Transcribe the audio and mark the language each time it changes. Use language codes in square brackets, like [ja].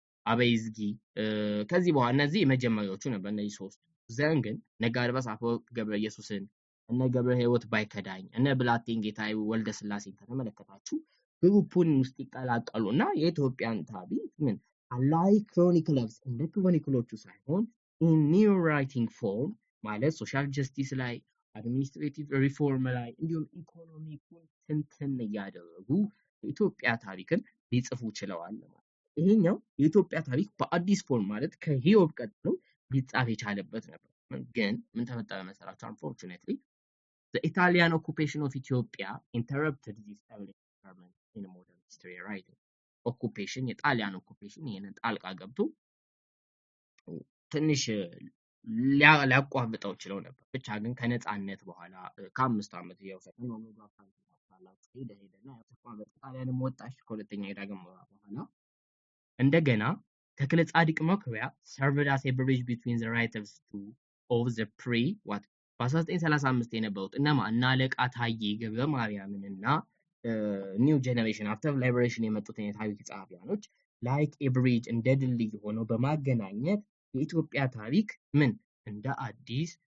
[am] አበይዝጊ ከዚህ በኋላ እነዚህ የመጀመሪያዎቹ ነበር። እነዚህ ሶስቱ ዘን ግን ነጋድባስ አፈወርቅ ገብረ ኢየሱስን እነ ገብረ ሕይወት ባይከዳኝ እነ ብላቴን ጌታዬ ወልደ ስላሴን ከተመለከታችሁ ግሩፑን ውስጥ ይቀላቀሉና የኢትዮጵያን ታሪክ ምን አላይ ክሮኒክለርስ እንደ ክሮኒክሎቹ ሳይሆን [en] ኢን ኒው ራይቲንግ ፎርም [am] ማለት ሶሻል ጀስቲስ ላይ አድሚኒስትሬቲቭ ሪፎርም ላይ እንዲሁም ኢኮኖሚኩን ትንትን እያደረጉ የኢትዮጵያ ታሪክን ሊጽፉ ችለዋል ማለት። ይሄኛው የኢትዮጵያ ታሪክ በአዲስ ፎርም ማለት ከሂዮብ ቀጥሎ ሊጻፍ የቻለበት ነበር። ግን ምን ተፈጠረ መሰላችሁ? [en] አንፎርቹኔትሊ the Italian occupation of Ethiopia interrupted this early experiment in modern history writing. [am] occupation የጣሊያን ኦኩፔሽን ይሄንን ጣልቃ ገብቶ ትንሽ ሊያቋርጠው ችለው ነበር። ብቻ ግን ከነጻነት በኋላ ከ5 ዓመት ያውሰን ነው ሄደና ተቋረጠ። ጣሊያንም ወጣች ከሁለተኛ የዳግም በኋላ እንደገና ተክለ ጻድቅ መኩሪያ [en] served as a bridge between the writers of the [am] በ1935 የነበሩት እነማ እና አለቃ ታዬ ገብረ ማርያምንና [en] ኒው ጄነሬሽን አፍተር ላይብሬሽን [am] የመጡትን የታሪክ ጸሐፊያኖች [en] ላይክ ኤ ብሪጅ [am] እንደ ድልድይ ሆነው በማገናኘት የኢትዮጵያ ታሪክ ምን እንደ አዲስ